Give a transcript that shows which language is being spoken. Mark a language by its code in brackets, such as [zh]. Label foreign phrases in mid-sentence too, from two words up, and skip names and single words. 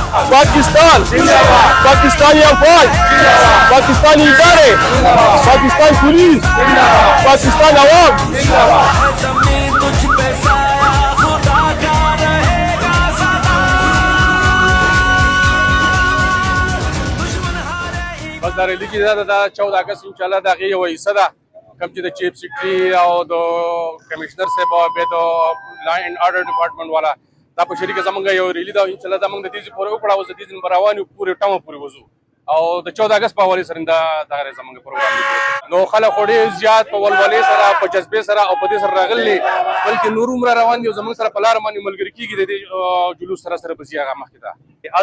[ur] پاکستان پاکستانی افواج پاکستانی ادارے پاکستان پولیس پاکستان عوام [ps] بس دا ریلی کې دا 14 اگست [ar] ان شاء الله [ps] دا غي وې صدا کم چې د چیف سیکرټری او د کمشنر صاحب او د [en] law and order [ps] ډپارټمنټ والا دا په شریکه زمونږ یو ریلی دا [ar] ان شاء الله [ps] دا موږ د دې پورې وکړو او د دې نن روانو پورې ټامو پورې وځو او د 14 اگست په حواله سره دا غره زمونږ پروګرام دی نو خلک وړي زیات په ولولې سره په جذبې سره او په دې سره راغلي بلکې نور عمر روان دي زمونږ سره په لار باندې ملګری کیږي د جلوس سره بزی هغه مخکې دا